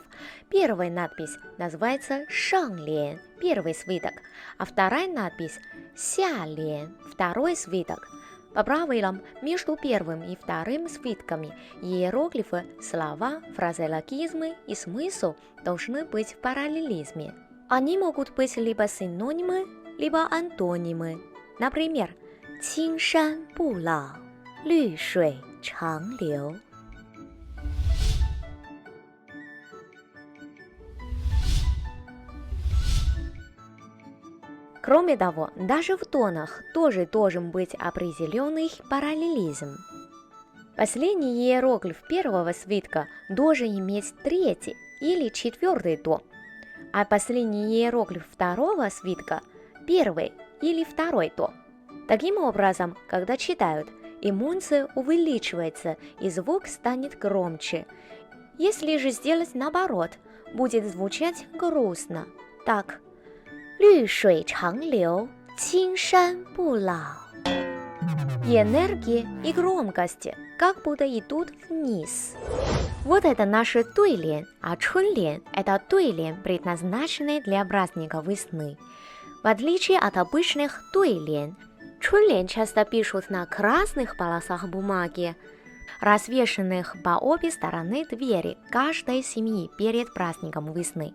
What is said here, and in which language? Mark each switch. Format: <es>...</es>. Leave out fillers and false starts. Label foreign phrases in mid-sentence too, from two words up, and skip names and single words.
<ru>Первая надпись называется шанлен, первый свиток, а вторая надпись сялен, второй свиток. По правилам, между первым и вторым свитками иероглифы, слова, фразеологизмы и смысл должны быть в параллелизме. Они могут быть либо синонимы, либо антонимы. Например,</ru> <zh>青山不老，绿水长流。</zh> <ru>Кроме того, даже в тонах тоже должен быть определенный параллелизм. Последний иероглиф первого свитка должен иметь третий или четвертый тон, а последний иероглиф второго свитка – первый или второй тон. Таким образом, когда читают, эмоция увеличивается и звук станет громче. Если же сделать наоборот, будет звучать грустно. Так.</ru> <zh>绿水长流，青山不老.</zh> <ru>И энергия, и громкость как будто идут вниз. Вот это наши дуйлен, а чунлен – это дуйлен, предназначенный для праздника весны. В отличие от обычных дуйлен, чунлен часто пишут на красных полосах бумаги, развешанных по обе стороны двери каждой семьи перед праздником весны.</ru>